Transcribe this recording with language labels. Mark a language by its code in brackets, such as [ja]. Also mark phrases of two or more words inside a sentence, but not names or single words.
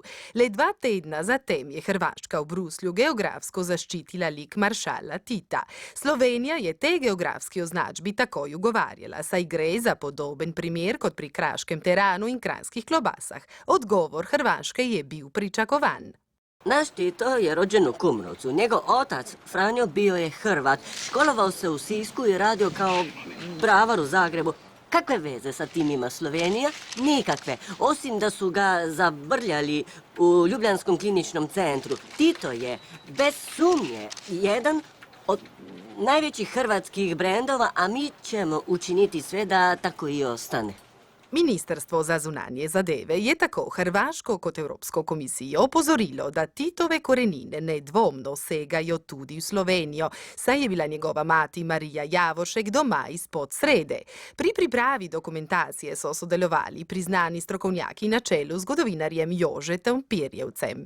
[sl] Le 2 tedna zatem je Hrvaška v Bruslju geografsko zaščitila lik maršala Tita. Slovenija je tej geografski označbi takoj ugovarjala, saj gre za podoben primer kot pri kraškem teranu in kranjskih klobasah. Odgovor Hrvaške je bil pričakovan. [hr] Naš Tito je rođen u Kumrovcu. Njegov otac, Franjo, bio je Hrvat. Školovao se u Sisku i radio kao bravar u Zagrebu. Kakve veze sa tim ima Slovenija? Nikakve. Osim da su ga zabrljali u Ljubljanskom kliničnom centru. Tito je, bez sumnje, jedan od najvećih hrvatskih brendova, a mi ćemo učiniti sve da tako i ostane. [sl] Ministrstvo za zunanje zadeve je tako Hrvaško kot Evropsko komisijo opozorilo, da Titove korenine nedvomno segajo tudi v Slovenijo, saj je bila njegova mati Marija Javošek doma izpod Srede. Pri pripravi dokumentacije so sodelovali priznani strokovnjaki na čelu z zgodovinarjem Jožetom Pirjevcem.